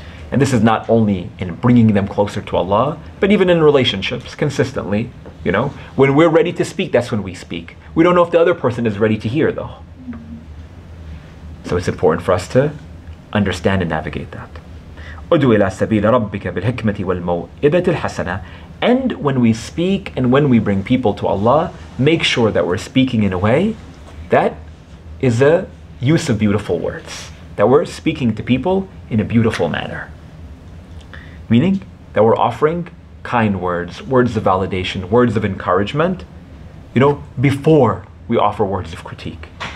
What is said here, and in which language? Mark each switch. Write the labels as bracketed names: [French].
[English] And this is not only in bringing them closer to Allah, but even in relationships, consistently. When we're ready to speak, that's when we speak. We don't know if the other person is ready to hear, though. So it's important for us to understand and navigate that. [Arabic] ادعو إلى سبيل ربك بالحكمة والموعظة الحسنة. [English] And when we speak and when we bring people to Allah, make sure that we're speaking in a way that is a use of beautiful words. That we're speaking to people in a beautiful manner. Meaning that we're offering kind words, words of validation, words of encouragement, before we offer words of critique.